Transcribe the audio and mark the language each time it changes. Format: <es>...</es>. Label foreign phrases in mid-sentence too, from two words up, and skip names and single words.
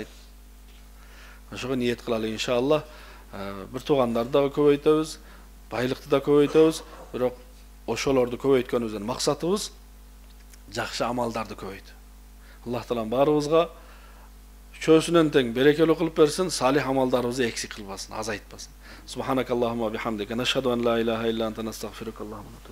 <ky>Ошого ниет кылалы иншаллах. Бир туугандарды дагы көбөйтөбүз, байлыкты да көбөйтөбүз, бирок ошолорду көбөйткөнүбүздүн максатыбыз жакшы амалдарды көбөйтүү. Аллах таалам баарыбызга чөсүнөн тең берекелүү кылып берсин, салих амалдарыбызды эксик кылбасын, азайтпасын.</ky> <ar>سبحانك اللهم بحمدك نشهد أن لا إله إلا أنت نستغفرك.</ar>